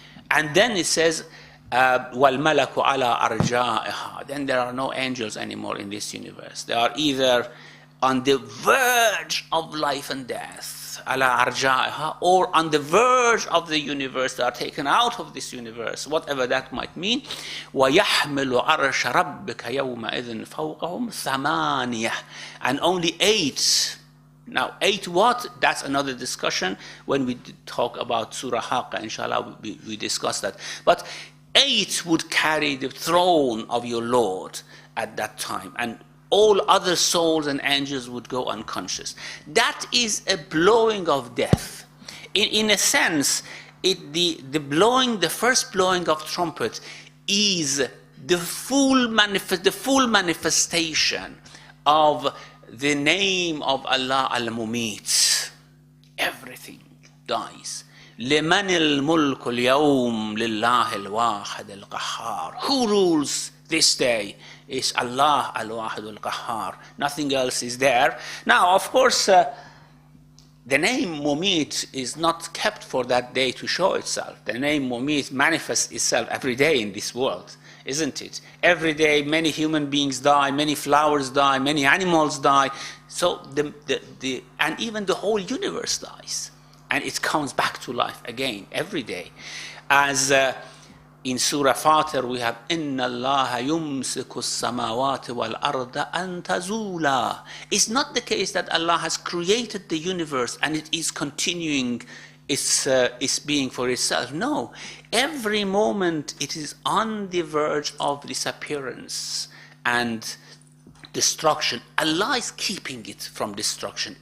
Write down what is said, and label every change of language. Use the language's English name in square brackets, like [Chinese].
[English] And then it says [Arabic] وَالْمَلَكُ عَلَىٰ أَرْجَائِهَا, [English] then there are no angels anymore in this universe. They are either on the verge of life and death, [Arabic] عَلَىٰ أَرْجَائِهَا, [English] or on the verge of the universe. They are taken out of this universe, whatever that might mean. [Arabic] وَيَحْمِلُ عَرْشَ رَبِّكَ يَوْمَئِذٍ فَوْقَهُمْ ثَمَانِيَةٌ, [English] and only 8. Now, 8 what? That's another discussion. When we talk about Surah Haqqa, inshallah, we discuss that. But 8 would carry the throne of your Lord at that time, and all other souls and angels would go unconscious. That is a blowing of death. In a sense, the first blowing of trumpet is the full manifestation of the name of Allah al-Mumit. Everything dies. [Arabic] لمن الملك اليوم لله الواحد القهار. [English] Who rules this day? Is Allah al-Wahid al-Qahhar. Nothing else is there. Now, of course, the name Mumit is not kept for that day to show itself. The name Mumit manifests itself every day in this world, isn't it? Every day, many human beings die, many flowers die, many animals die. So, and even the whole universe dies. And it comes back to life again every day. As in Surah Fatir, we have [Arabic] إِنَّ اللَّهَ يُمْسِكُ السَّمَاوَاتِ وَالْأَرْضَ أَن تَزُولَا. [English] It's not the case that Allah has created the universe and it is continuing its being for itself. No, every moment it is on the verge of disappearance and destruction. Allah is keeping it from destruction.